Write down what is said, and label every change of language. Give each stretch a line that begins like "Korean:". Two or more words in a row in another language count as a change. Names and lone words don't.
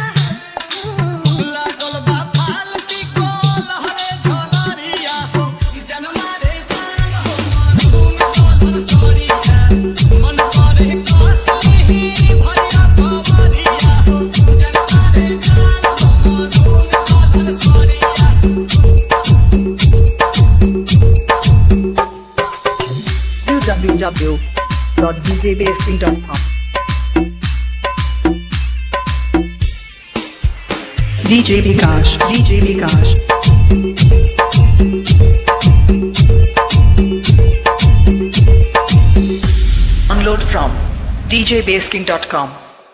Bhojpuri: लागल बा फालती को लहरे झलरिया हो जनमा रे जान हो मन सोरिया मन करे कसली भरिया भवरिया हो जनमा रे जान हो मन सोरिया www.djbasking.com
English: DJ Vikash Download from djbasking.com